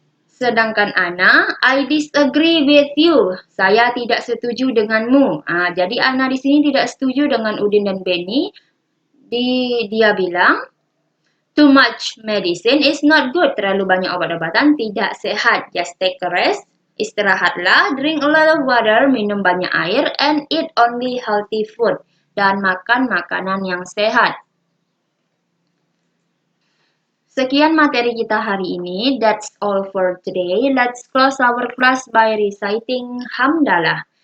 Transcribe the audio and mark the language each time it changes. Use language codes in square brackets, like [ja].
[id] Sedangkan [en] Ana, I disagree with you. [id] Saya tidak setuju denganmu. Jadi Ana di sini tidak setuju dengan Udin dan Benny. Dia bilang, [en] too much medicine is not good. [id] Terlalu banyak obat-obatan tidak sehat. [en] Just take a rest. [id] Istirahatlah. [en] Drink a lot of water. [id] Minum banyak air. [en] And eat only healthy food. [id] Dan makan makanan yang sehat. Sekian materi kita hari ini. [en] That's all for today. Let's close our class by reciting Hamdalah.